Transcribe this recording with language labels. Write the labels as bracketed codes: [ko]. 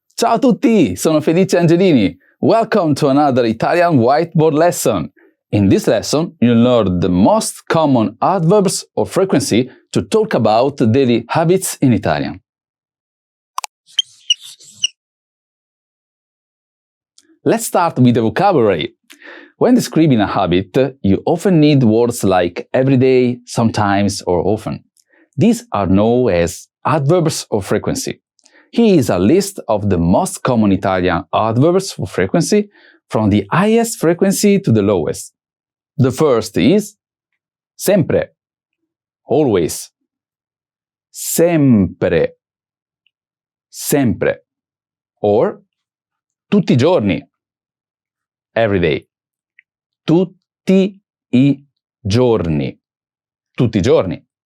[it] Ciao a tutti, sono Felice Angelini. [en] Welcome to another Italian whiteboard lesson. In this lesson, you'll learn the most common adverbs or frequency to talk about daily habits in Italian. Let's start with the vocabulary. When describing a habit, you often need words like every day, sometimes, or often. These are known as adverbs of frequency. Here is a list of the most common Italian adverbs for frequency from the highest frequency to the lowest. The first is sempre. [it] always, sempre, sempre, or tutti i giorni, every day, tutti i giorni, tutti i giorni.